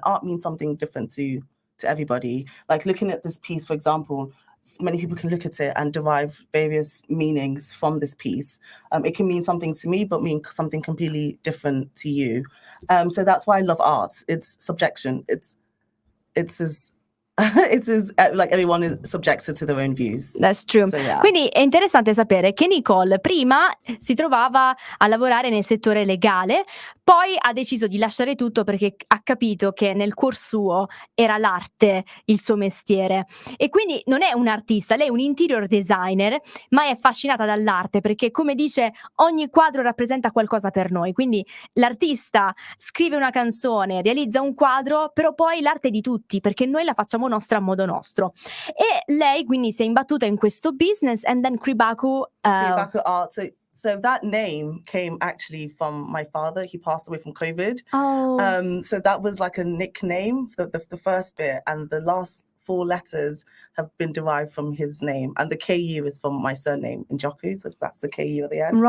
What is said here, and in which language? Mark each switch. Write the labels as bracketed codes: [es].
[en] Art means something different to everybody. Like looking at this piece, for example, many people can look at it and derive various meanings from this piece. It can mean something to me, but mean something completely different to you. So that's why I love art. It's subjection. It's as it's as like everyone is subjected to their own views. That's true. So, yeah. [it] Quindi è interessante sapere che Nicole prima si trovava a lavorare nel settore legale, poi ha deciso di lasciare tutto perché ha capito che nel cuor suo era l'arte il suo mestiere. E quindi non è un'artista, lei è un interior designer, ma è affascinata dall'arte perché, come dice, ogni quadro rappresenta qualcosa per noi. Quindi l'artista scrive una canzone, realizza un quadro, però poi l'arte è di tutti perché noi la facciamo nostra a modo nostro. E lei quindi si è imbattuta in questo business, [en] and then [it] Kribaku [en] Art. So that name came actually from my father. He passed away from COVID. So that was like a nickname, the first bit, and the last 4 letters have been derived from his name, and the KU is from my surname, Njoku, so that's the KU at the end.